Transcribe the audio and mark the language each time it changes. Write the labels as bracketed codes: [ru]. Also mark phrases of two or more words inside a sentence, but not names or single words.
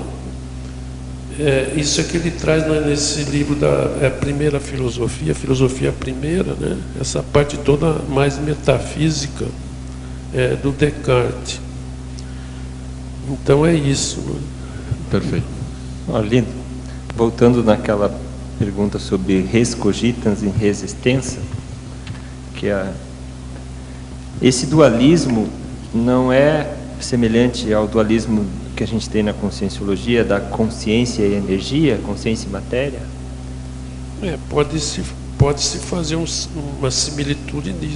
[pt] Isso é que ele traz nesse livro da primeira filosofia, filosofia primeira, né? Essa parte toda mais metafísica do Descartes. Então é isso, né? Perfeito. Lindo. Voltando naquela pergunta sobre [la] res cogitans [pt] e [la] res extensa, [pt] que esse dualismo não é semelhante ao dualismo que a gente tem na conscienciologia da consciência e energia, consciência e matéria? Pode-se fazer uma similitude nisso.